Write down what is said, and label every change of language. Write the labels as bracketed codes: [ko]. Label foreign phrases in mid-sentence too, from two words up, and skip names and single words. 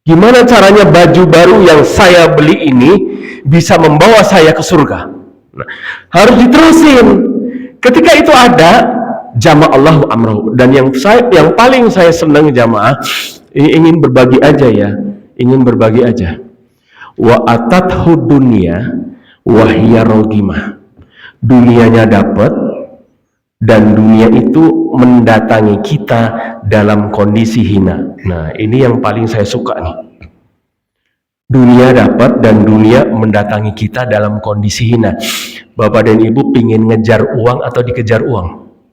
[id] Gimana caranya baju baru yang saya beli ini bisa membawa saya ke surga? Nah, harus diterusin. Ketika itu ada [ar] جمع الله أمره. [id] Dan yang paling saya senang jamaah, ingin berbagi aja ya, ingin berbagi aja. [ar] وأتته الدنيا وهي راغمة. [id] Dunianya dapat dan dunia itu mendatangi kita dalam kondisi hina. Nah, ini yang paling saya suka nih. Dunia dapat dan dunia mendatangi kita dalam kondisi hina. Bapak dan Ibu pingin ngejar uang atau dikejar uang?